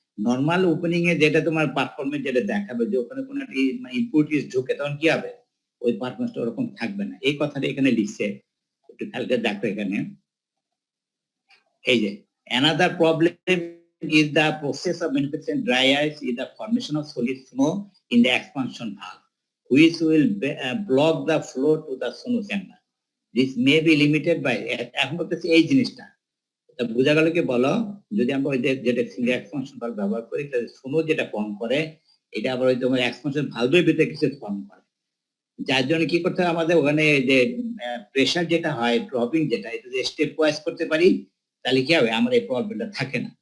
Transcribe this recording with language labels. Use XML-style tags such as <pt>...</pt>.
<bn>Normal opening এ যেটা তোমার performance যেটা দেখাবে যে ওখানে কোনো একটা ইম্পুরিটিস ঢুকে, তখন কি হবে, ওই পারফরমেন্সটা ওরকম থাকবে না। এই কথাটা এখানে লিখছে, একটু খেয়াল করে দেখো এখানে, এই যে</bn> <en>another problem is the process of manufacturing dry ice is the formation of solid snow in the expansion valve, which will block the flow to the snow chamber. This may be limited by</en> <bn>এখন বলতেছি এই জিনিসটা বোঝা গেল কি বলো, যদি আমরা ওই যেটা সিঙ্গেল এক্সপানশন ভালভ ব্যবহার করি তাহলে স্নো যেটা ফর্ম করে, এটা আবার ওই তোমার এক্সপানশন ভালভের ভিতরে কিছু ফর্ম করে, যার জন্য কি করতে হবে আমাদের ওখানে যে প্রেসার যেটা হয় ড্রপিং যেটা, এটা যদি স্টেপ ওয়াইজ করতে পারি তাহলে কি হবে, আমার এই প্রবলেমটা থাকে না।</bn>